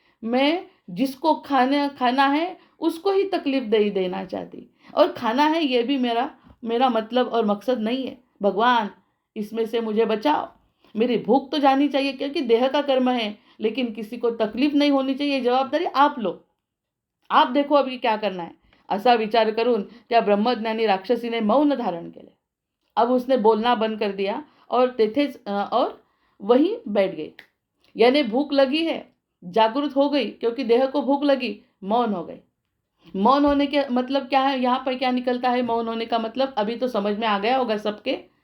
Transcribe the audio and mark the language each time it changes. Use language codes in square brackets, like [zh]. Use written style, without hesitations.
[hi] मैं जिसको खाना है उसको ही तकलीफ दे देना चाहती, और खाना है ये भी मेरा मतलब और मकसद नहीं है. भगवान इसमें से मुझे बचाओ, मेरी भूख तो जानी चाहिए क्योंकि देह का कर्म है, लेकिन किसी को तकलीफ नहीं होनी चाहिए. जवाबदारी आप लो, आप देखो अभी क्या करना है. [mr] असा विचार करून त्या ब्रह्मज्ञानी राक्षसीने मौन धारण केले. [hi] अब उसने बोलना बंद कर दिया और तेथेच और वहीं बैठ गई. यानी भूख लगी है, जागृत हो गई क्योंकि देह को भूख लगी, मौन हो गई। मौन होने के मतलब क्या है, यहाँ पर क्या निकलता है मौन होने का मतलब, अभी तो समझ में आ गया होगा सबके।